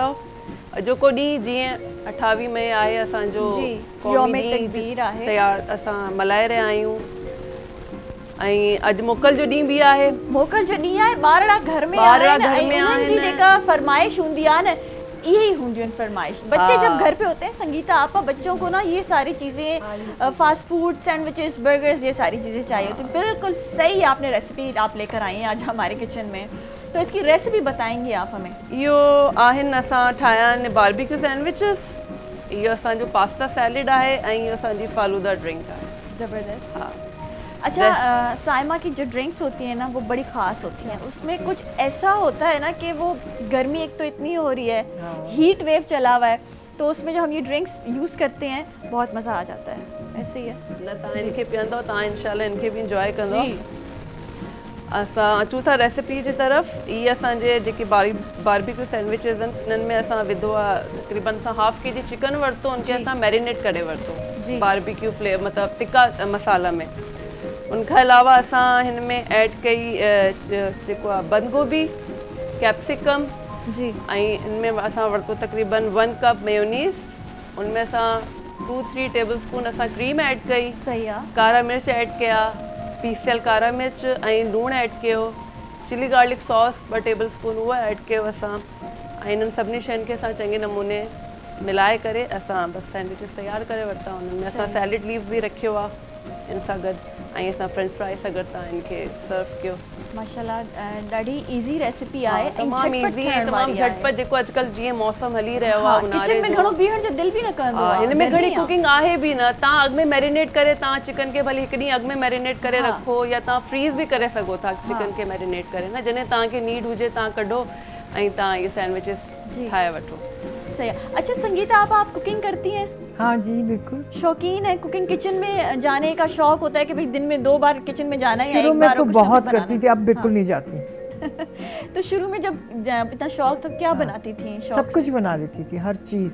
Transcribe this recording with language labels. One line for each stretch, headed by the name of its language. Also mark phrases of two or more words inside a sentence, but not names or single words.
Sindhi: अॼोको ॾींहुं जीअं 28 मई आहे असांजो क़ौमी ॾींहुं तयार असां मल्हाए रहिया आहियूं ऐं अॼु मोकल जो ॾींहुं बि आहे। मोकल जो ॾींहुं आहे, ॿारड़ा घर में आहिनि, जेका फरमाइश हूंदी आहे न यही हूंदियूं आहिनि फरमाइश।
Urdu: بچے جب گھر پہ ہوتے ہیں سنگیتا آپا، بچوں کو نا یہ ساری چیزیں
English: fast food, sandwiches, burgers,
Urdu: یہ ساری چیزیں چاہیے. تو بالکل صحیح آپ نے ریسیپی آپ لے کر آئی ہیں آج ہمارے کچن میں، تو اس کی ریسیپی بتائیں گی آپ ہمیں?
Sindhi: इहो आहिनि असां ठाहिया आहिनि
English: barbecue sandwiches,
Sindhi: इहो असांजो
English: pasta salad
Sindhi: आहे ऐं इहो असांजी फालूदा ड्रिंक आहे।
Urdu: زبردست. ہاں. اچھا، صائمہ کی جو ڈرنکس ہوتی ہیں نا وہ بڑی خاص ہوتی ہیں، اس میں کچھ ایسا ہوتا ہے نا کہ وہ گرمی ایک تو اتنی ہو رہی ہے,
English: heat wave
Urdu: چلا ہوا ہے، تو اس میں جو ہم یہ ڈرنکس یوز کرتے ہیں بہت مزا آ جاتا ہے. ایسے ہی ہے
Sindhi: न तव्हां इनखे पीअंदव, तव्हां इंशाल्लाह इनखे बि इंजॉय कंदव। असां अचूं था रेसिपी जी तरफ़। इहे असांजे जेके
English: barbecue sandwiches
Sindhi: आहिनि इन्हनि में असां विधो आहे तक़रीबन असां
English: half kg
Sindhi: चिकन वरितो, उनखे असां मैरिनेट करे वरितो
English: barbecue flavour
Sindhi: मतिलबु तिक्का मसाला में। उनखां अलावा असां हिन में ऐड कई जेको आहे बंद गोभी, कैप्सिकम जी, ऐं इनमें असां वरितो तक़रीबन 1 कप मेयोनीज़, उनमें असां 2-3
English: table spoon
Sindhi: असां क्रीम ऐड कई, सही आहे, कारा मिर्च ऐड कया, पीसियल कारा मिर्च ऐं लूणु ऐड कयो,
English: chilli garlic sauce
Sindhi: 2
English: table spoon
Sindhi: उहो ऐड कयो असां, ऐं इन्हनि सभिनी शयुनि खे असां चङे नमूने मिलाए करे असां बसि सैंडविचिस तयारु करे वरिता। उन्हनि में असां
English: salad leave
Sindhi: बि रखियो आहे इन सां गॾु, ऐं असां
English: French fry
Sindhi: सां गॾु तव्हां इनखे सर्व कयो। माशाल्लाह ॾाढी इजी रेसिपी आहे, तमामु ईज़ी ऐं तमामु झटपट, जेको अॼुकल्ह जीअं मौसम हली रहियो आहे किचन में घणो बीहण जो दिलि बि न कंदो आहे। हिन में घणी कुकिंग आहे बि न, तव्हां अॻु में मैरिनेट करे तव्हां चिकन खे भली हिकु ॾींहुं अॻु में मैरिनेट करे रखो, या तव्हां फ्रीज़ बि करे सघो था चिकन खे मैरिनेट करे न, जॾहिं तव्हांखे नीड हुजे तव्हां कढो ऐं तव्हां इहे सैंडविचिस ठाहे वठो।
Urdu: صحیح ہے. اچھا سنگیتا، آپ کوکنگ کرتی ہیں? ہاں جی بالکل, شوقین ہے کوکنگ، کچن میں جانے کا شوق ہوتا ہے کہ بھائی دن میں 2 بار کچن میں جانا ہے? شروع میں تو بہت کرتی تھی، اب بالکل نہیں جاتی. تو شروع میں جب اتنا شوق تو کیا بناتی تھی? سب کچھ بنا لیتی تھی، ہر چیز.